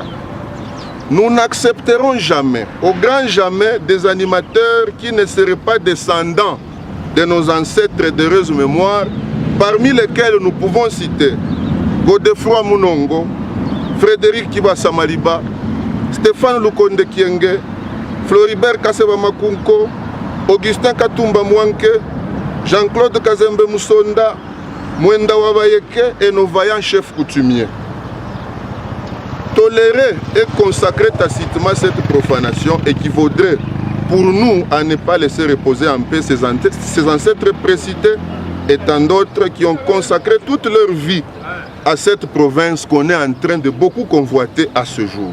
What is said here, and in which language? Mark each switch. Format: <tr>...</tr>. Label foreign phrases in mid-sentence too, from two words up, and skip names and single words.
<fr>Nous n'accepterons jamais, au grand jamais, des animateurs qui ne seraient pas descendants de nos ancêtres d'heureuse mémoire, parmi lesquels nous pouvons citer Godefroy Munongo, Frédéric Kibasa Maliba, Stéphane Lukonde Kienge, Floribert Kaseba Makunko, Augustin Katumba Mwanke, Jean-Claude Kazembe Moussonda, Mwenda Wabayeke et nos vaillants chefs coutumiers. Tolérer et consacrer tacitement cette profanation équivaudrait pour nous à ne pas laisser reposer en paix ces ancêtres précités et tant d'autres qui ont consacré toute leur vie à cette province qu'on est en train de beaucoup convoiter à ce jour.</fr>